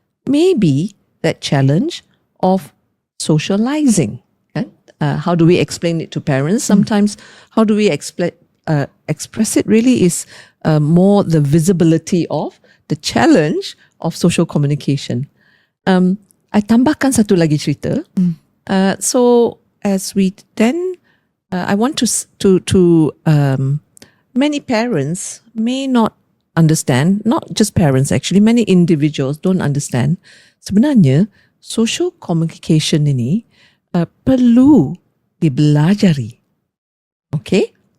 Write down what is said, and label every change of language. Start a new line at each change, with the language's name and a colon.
English: Maybe that challenge of socializing. Right? How do we explain it to parents? Sometimes, how do we express it really is more the visibility of the challenge of social communication.
Malay: I tambahkan satu lagi cerita.
English: So as we then, I want to many parents may not understand, not just parents actually, many individuals don't understand.
Malay: Sebenarnya, social communication ini perlu dibelajari. Okay?